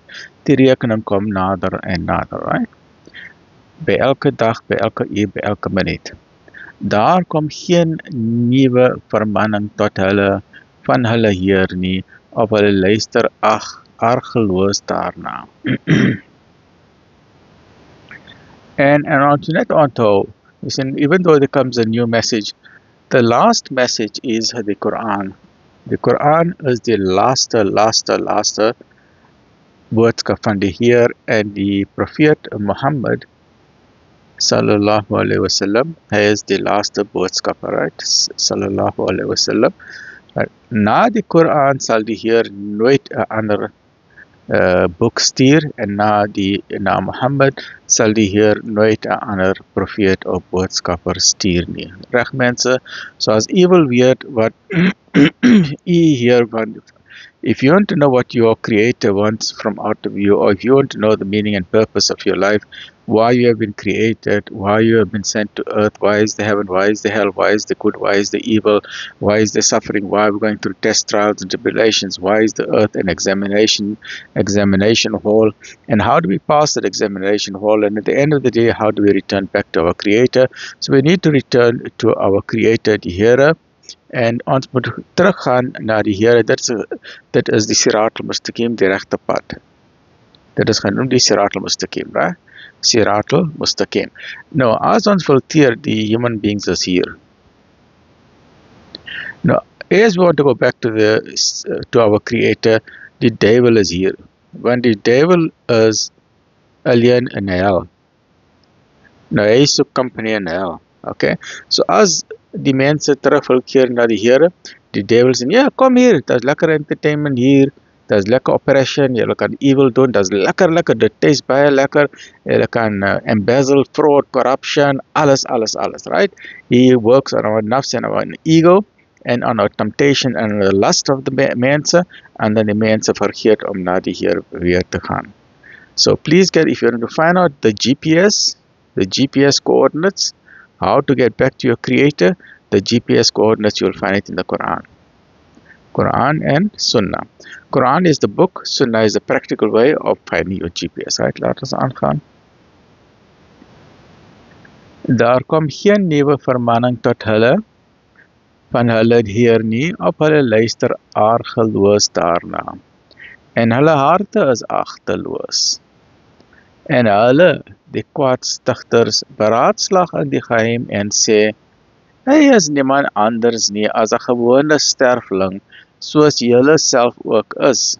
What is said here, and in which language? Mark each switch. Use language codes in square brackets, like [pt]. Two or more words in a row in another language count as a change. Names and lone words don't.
[af] Die rekening kom nader en nader, right? By elke dag, by elke uur, by elke minuut. Daar kom geen nuwe vermanning tot hulle van hulle Heer nie, of hulle luister argeloos daarna. And ons net onthou, [en] even though there comes a new message, the last message is the Quran. The Quran is [af] die laaste boodskap van die Heer en die profeet Mohammed [ar] صلى الله عليه وسلم. [af] Hy is die laaste boodskap, right? [ar] صلى الله عليه وسلم. [af] Na die Quran sal die Heer nooit 'n ander boek stuur, en na Mohammed sal die Heer nooit 'n ander profeet of boodskapper stuur nie. Reg mense, so as u wil weet wat u hier van, [en] if you want to know what your Creator wants from out of you, or if you want to know the meaning and purpose of your life, why you have been created, why you have been sent to earth, why is the heaven, why is the hell, why is the good, why is the evil, why is the suffering, why are we going through test trials and tribulations, why is the earth an examination hall, and how do we pass that examination hall, and at the end of the day, how do we return back to our Creator? So we need to return to our Creator, [af] die Here, en ons moet teruggaan na die Here. Dit is die [ar] الصراط المستقيم, [af] die regte pad. Dit is genoem die [ar] الصراط المستقيم, [af] right? [ar] الصراط المستقيم. [af] Nou, as ons filteer die [en] human beings [af] is hier. [en] Now, as we want to go back to our Creator, the devil is here. When the devil is alien in hell. [af] Nou, hy is soek [en] company in hell. [af] Okay? So, as die mense terugkeer na die Here, die devil sê, ja, kom hier, dat is lekker entertainment hier, dat is lekker operation, jy kan evil doen, dat is lekker, dit taste baie lekker, jy kan [en] embezzle, fraud, corruption, [af] alles, right? [en] He works on our nafs and our ego, and on our temptation and the lust of the mense, and then [af] die mense vergeet om na die Heer weer te gaan. [en] So please if you want to find out the GPS coordinates, how to get back to your Creator, the GPS coordinates, you'll find it in the Quran. Quran and Sunnah. Quran is the book, Sunnah is the practical way of finding your GPS, right? [af] Laat ons aangaan. Daar kom geen nuwe vermanning tot hulle, van hulle Heer nie, of hulle luister argeloos daarna. En hulle harte is agteloos. En hulle, die kwaadstigters, beraadslag in die geheim en sê, Hy is niemand anders nie as 'n gewone sterfling, soos julle self ook is.